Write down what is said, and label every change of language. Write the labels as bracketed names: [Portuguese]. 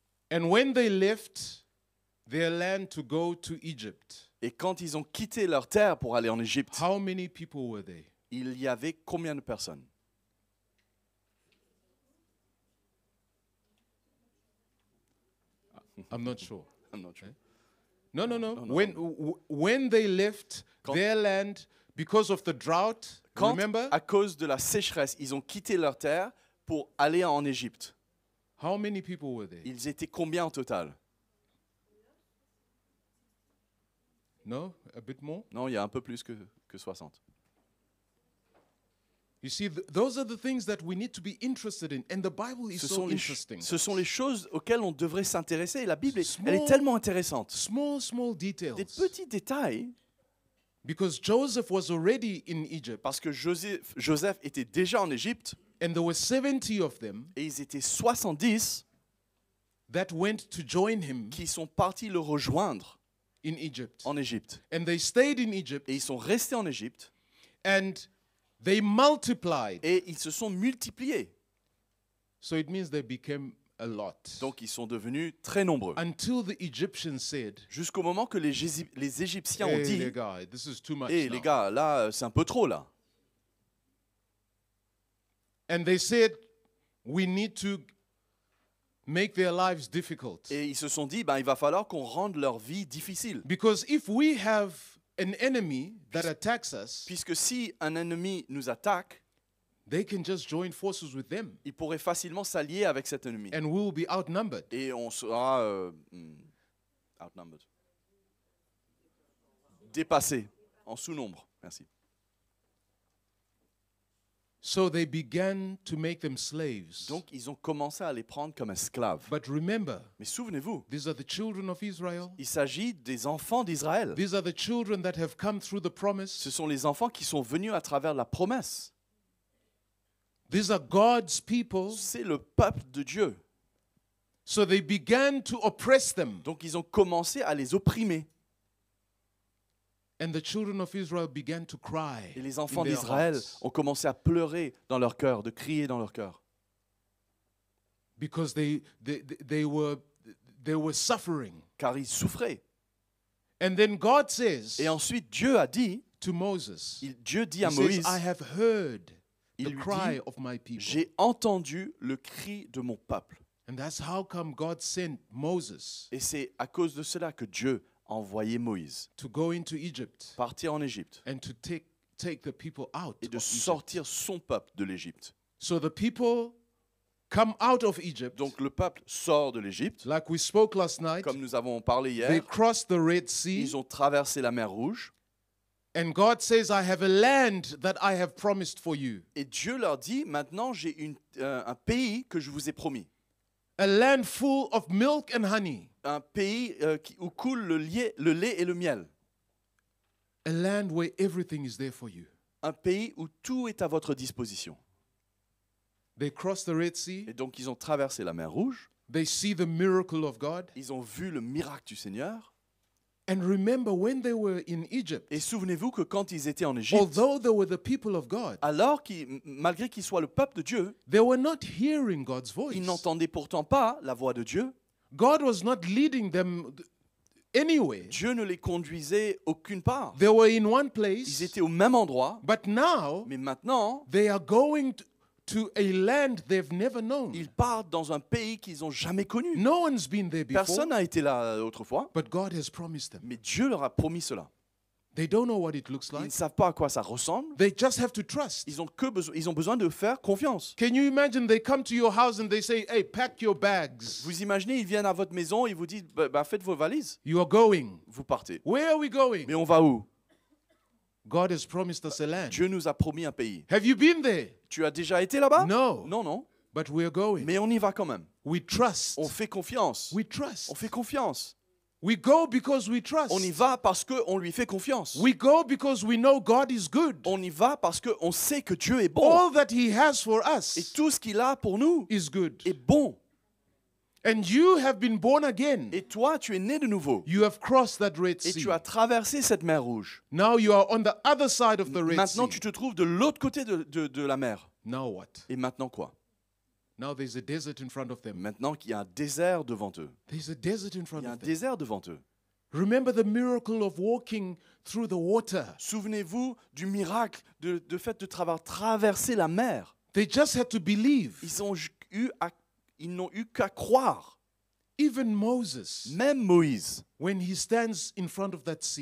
[English] And when they left their land to go to Egypt, [French] Et quand ils ont quitté leur terre pour aller en Égypte, [English] how many people were they? [French] il y avait combien de personnes? [English] I'm not sure. I'm not sure. No. no. When they left [French] Quand- [English] their land because of the drought, [French] Quand, [English] remember? [French] à cause de la sécheresse, ils ont quitté leur terre pour aller en Égypte, [English] How many people were there? [French] ils étaient combien en total? [English] No? A bit more? [French] Non, il y a un peu plus que 60. [English] You see, those are the things that we need to be interested in. And the Bible is [French] Ce [English] so [French] sont, les, [English] interesting. [French] ce sont les choses auxquelles on devrait s'intéresser. Et la Bible, elle [English] Small- [French] est tellement intéressante. [English] Small [French] Des [English] details. [French] petits détails, [English] Because Joseph was already in Egypt, [French] Parce que Joseph était déjà en Égypte [English] and there were 70 of them [French] et ils étaient 70 [English] that went to join him [French] qui sont partis le rejoindre [English] in Egypt. [French] en Égypte. [English] And they stayed in Egypt, [French] Et ils sont restés en Égypte [English] and they multiplied. [French] et ils se sont multipliés. [English] So it means they became a lot. [French] Donc ils sont devenus très nombreux. [English] Until the Egyptians said, [French] Jusqu'au moment que les Égyptiens ont [English] hey, [French] dit les gars, [English] this is too much [French] « Hé [English] now. [French] les gars, là c'est un peu trop là. [English] And they said, we need to make their lives difficult. » [French] Et ils se sont dit il va falloir qu'on rende leur vie difficile. [English] Because if we have an enemy that attacks us, [French] Puisque si un ennemi nous attaque, [English] they can just join forces with them, [French] il pourrait facilement s'allier avec cet ennemi. [English] and we will be outnumbered. [French] Et on sera [English] outnumbered. [French] Dépassé, en sous-nombre. Merci. [English] So they began to make them slaves. [French] Donc ils ont commencé à les prendre comme esclaves. [English] But remember, [French] Mais souvenez-vous, [English] these are the children of Israel. [French] il s'agit des enfants d'Israël. [English] These are the children that have come through the promise. [French] Ce sont les enfants qui sont venus à travers la promesse. [English] These are God's people. [French] C'est le peuple de Dieu. [English] So they began to oppress them. [French] Donc ils ont commencé à les opprimer. [English] And the children of Israel began to cry. [French] Et les enfants [English] in their [French] d'Israël [English] hearts [French] ont commencé à pleurer dans leur cœur, de crier dans leur cœur. [English] because they were suffering. [French] Car ils souffraient. [English] And then God says [French] Et ensuite Dieu a dit, [English] to Moses, [French] Dieu dit [English] he [French] à [English] says, [French] Moïse, [English] I have heard [French] il lui [English] cry [French] dit, [English] of my people. [French] j'ai entendu le cri de mon peuple. [English] And that's how come God sent Moses [French] Et c'est à cause de cela que Dieu a envoyé Moïse [English] to go into Egypt [French] partir en Égypte [English] and to take the people out [French] et de [English] of Egypt. [French] sortir son peuple de l'Égypte. [English] So the people come out of Egypt, [French] Donc le peuple sort de l'Égypte, [English] like we spoke last night. [French] comme nous avons parlé [English] They [French] hier. [English] crossed the Red Sea, [French] Ils ont traversé la mer Rouge [English] and God says, I have a land that I have promised for you. [French] et Dieu leur dit, maintenant j'ai un pays que je vous ai promis. [English] A land full of milk and honey. [French] Un pays où coule le lait et le miel. [English] A land where everything is there for you. [French] Un pays où tout est à votre disposition. [English] They crossed the Red Sea. [French] Et donc ils ont traversé la mer Rouge. [English] They see the miracle of God. [French] Ils ont vu le miracle du Seigneur. [English] And remember, when they were in Egypt, [French] Et souvenez-vous que quand ils étaient en Égypte, [English] although they were the people of God, [French] alors malgré qu'ils soient le peuple de Dieu, [English] they were not hearing God's voice. [French] ils n'entendaient pourtant pas la voix de Dieu. [English] God was not leading them anywhere. [French] Dieu ne les conduisait aucune part. [English] They were in one [French] Ils [English] place, [French] étaient au même endroit, [English] but now [French] mais maintenant, [English] they are going to a land they've never known. [French] ils partent dans un pays qu'ils n'ont jamais connu. [English] No one's been there before, [French] Personne n'a été là autrefois, [English] but God has promised them. [French] mais Dieu leur a promis cela. [English] They don't know what it looks [French] Ils ne [English] like. [French] savent pas à quoi ça ressemble. [English] They just have to trust. [French] Ils ont besoin de faire confiance. [English] Can you imagine they come to your house and they say, hey, pack your bags. [French] Vous imaginez, ils viennent à votre maison, ils vous disent, faites vos valises, [English] You are going. [French] vous partez. [English] Where are we going? [French] Mais on va où? [English] God has promised us a land. [French] Dieu nous a promis un pays. [English] Have you been there? [French] Tu as déjà été là-bas? [English] No. [French] Non, non. [English] But we're going. [French] Mais on y va quand même. [English] We trust. [French] On fait confiance. [English] We trust. [French] On fait confiance. [English] We go because we trust. [French] On y va parce qu'on lui fait confiance. [English] We go because we know God is good. [French] On y va parce qu'on sait que Dieu est bon. [English] All that He has for [French] Et [English] us [French] tout ce qu'il a pour nous [English] is good. [French] est bon. [English] And you have been born again. [French] Et toi, tu es né de nouveau. [English] You have crossed that Red [French] Et [English] Sea. [French] tu as traversé cette mer Rouge. [English] Now you are on the other side of the Red [French] Maintenant, [English] Sea. [French] tu te trouves de l'autre côté de la mer. [English] Now what? [French] Et maintenant quoi? [English] Now there's a desert in front of them. [French] Maintenant qu'il y a un désert devant eux. [English] There's a desert in [French] Il [English] front [French] y a un [English] of them. [French] désert devant eux. [English] Remember the miracle of walking through the water. [French] Souvenez-vous du miracle de fait de traverser la mer. [English] They just had to believe. [French] Ils n'ont eu qu'à croire. [English] Even Moses, [French] Même Moïse, [English] when he stands in front of that sea,